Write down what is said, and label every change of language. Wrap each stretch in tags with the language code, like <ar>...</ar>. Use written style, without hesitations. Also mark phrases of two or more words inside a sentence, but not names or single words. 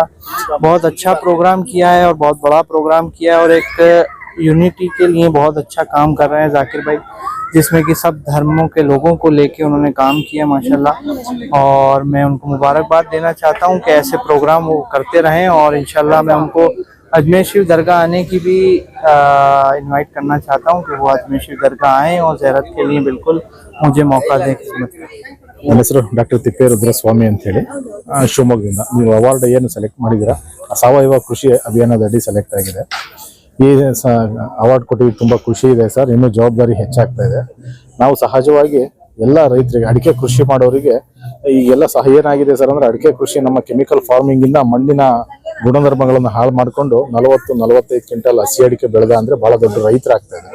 <hi>बहुत अच्छा प्रोग्राम किया है और बहुत बड़ा प्रोग्राम किया है और एक यूनिटी के लिए बहुत अच्छा काम कर रहे हैं जाकिर भाई, जिसमें कि सब धर्मों के लोगों को लेके उन्होंने काम किया माशाल्लाह। और मैं उनको मुबारकबाद देना चाहता हूँ कि ऐसे प्रोग्राम वो करते रहें और इंशाल्लाह मैं उनको अजमेर शरीफ दरगाह आने की भी इनवाइट करना चाहता हूँ कि वो अजमेर शरीफ दरगाह आएँ और ज़ियारत के लिए बिल्कुल मुझे मौका दें।</hi> <kn>ನನ್ನ ಹೆಸರು ಡಾಕ್ಟರ್ ತಿಪ್ಪೇರುದ್ರ ಸ್ವಾಮಿ ಅಂತೇಳಿ, ಶಿವಮೊಗ್ಗದಿಂದ. ನೀವು ಅವಾರ್ಡ್ ಏನು ಸೆಲೆಕ್ಟ್ ಮಾಡಿದ್ದೀರಾ, ಸಾವಯವ ಕೃಷಿ ಅಭಿಯಾನದಡಿ ಸೆಲೆಕ್ಟ್ ಆಗಿದೆ. ಈ ಅವಾರ್ಡ್ ಕೊಟ್ಟಿದ್ದು ತುಂಬ ಖುಷಿ ಇದೆ ಸರ್. ಇನ್ನೂ ಜವಾಬ್ದಾರಿ ಹೆಚ್ಚಾಗ್ತಾ ಇದೆ. ನಾವು ಸಹಜವಾಗಿ ಎಲ್ಲ ರೈತರಿಗೆ, ಅಡಿಕೆ ಕೃಷಿ ಮಾಡೋರಿಗೆ ಈಗೆಲ್ಲ ಸಹ ಏನಾಗಿದೆ ಸರ್ ಅಂದರೆ, ಅಡಿಕೆ ಕೃಷಿ ನಮ್ಮ</kn> <en>chemical farmingಇಂದ</en> <kn>ಮಣ್ಣಿನ ಗುಣಧರ್ಮಗಳನ್ನು ಹಾಳು ಮಾಡಿಕೊಂಡು 40-45 ಕ್ವಿಂಟಲ್ ಹಸಿ ಅಡಿಕೆ ಬೆಳೆದ ಅಂದರೆ ಭಾಳ ದೊಡ್ಡ ರೈತರಾಗ್ತಾ ಇದೆ.</kn>